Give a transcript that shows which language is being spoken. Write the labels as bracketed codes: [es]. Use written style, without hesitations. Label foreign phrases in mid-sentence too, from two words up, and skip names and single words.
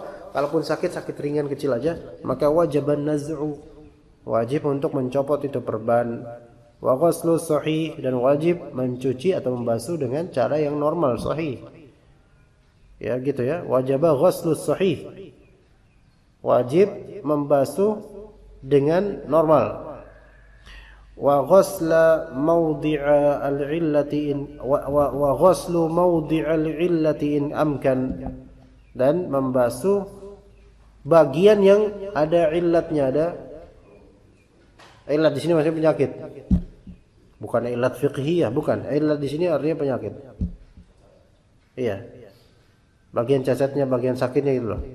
[id] Kalaupun sakit ringan kecil aja, maka [ar] واجبا نزع, [id] wajib untuk mencopot itu perban, [ar] وغسل صحيح, [id] dan wajib mencuci atau membasuh dengan cara yang normal sahih. Ya gitu ya, wajib [ar] غسل صحيح, [id] wajib membasuh dengan normal. [ar] وغسل موضع العلة إن وغسل موضع العلة إن أمكن, [id] dan membasuh bagian yang ada illatnya, ada illat di sini maksudnya penyakit. Bukan [ar] علة فقهية, [id] bukan. Illat di sini artinya penyakit. Iya. Bagian cacatnya, bagian sakitnya itu loh.